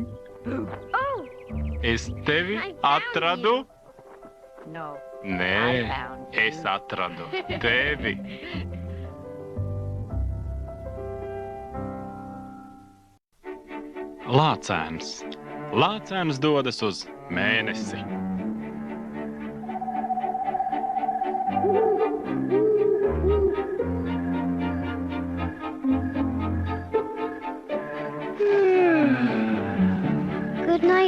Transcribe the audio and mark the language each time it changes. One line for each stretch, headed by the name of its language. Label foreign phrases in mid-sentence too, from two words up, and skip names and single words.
English: Oh,
Latvian: es tevi
English: I found
Latvian: atradu.
English: you. No. I
Latvian: Nē,
English: found you.
Latvian: es atradu tevi. Lācēns. Lācēns dodas uz mēnesi.
English: good night,